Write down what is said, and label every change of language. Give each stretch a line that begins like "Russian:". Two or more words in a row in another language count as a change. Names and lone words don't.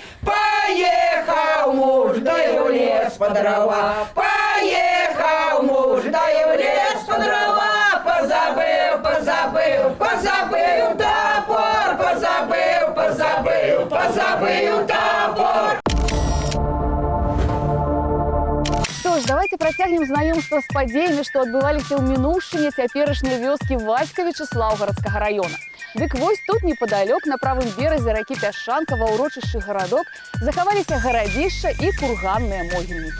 Russian: Поехал муж, да и в лес по дрова. Поехал муж, да и в лес по дрова. Позабыл топор.
Belarusian: Што ж, давайте працягнем знаёмства з падзеямі, што адбываліся ў мінуўшчыне цяперашняй вёскі Васькавіча Слаўгарадскага раёна. Дык вось тут непадалёк на правым беразе ракі Пясчанка ва ўрочышчы гарадок захаваліся гарадзішча і курганныя могільнікі.